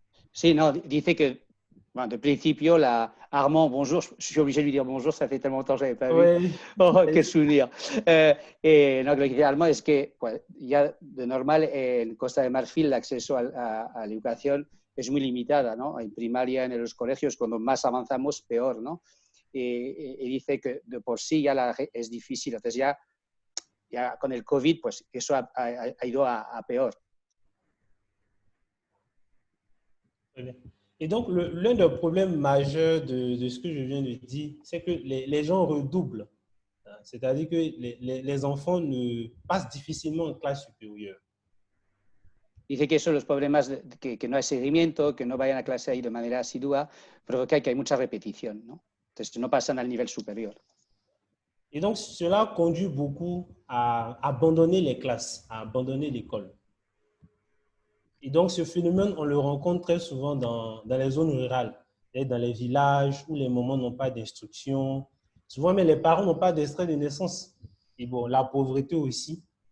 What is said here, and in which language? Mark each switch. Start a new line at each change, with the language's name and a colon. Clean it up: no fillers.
Spanish: Sí, no, dice que, bueno, de principio,
French: Armand, bonjour, je suis obligé de lui dire bonjour, ça fait tellement longtemps que je n'avais pas vu. Oui. Oh, quel souvenir.
Spanish: No, lo que dice Armand es que pues, ya de normal en Costa de Marfil el acceso a la educación es muy limitada, ¿no? En primaria, en los colegios, cuando más avanzamos, peor, ¿no? Y dice que de por sí ya es difícil, entonces ya con el COVID, pues eso ha ido a peor.
French: Et donc, l'un des problèmes majeurs de ce que je viens de dire, c'est que les gens redoublent. C'est-à-dire que les enfants passent difficilement en classe supérieure.
Spanish: Dice que eso, los problemas, que no hay seguimiento, que no vayan a clase ahí de manera asidua, provoca que hay mucha repetición, ¿no? Entonces no pasan al nivel superior.
French: Et donc, cela conduit beaucoup à abandonner les classes, à abandonner l'école. Et donc, ce phénomène, on le rencontre très souvent dans les zones rurales, et dans les villages où les mamans n'ont pas d'instruction. Souvent, mais les parents n'ont pas d'extrait de naissance. Et bon, la pauvreté aussi.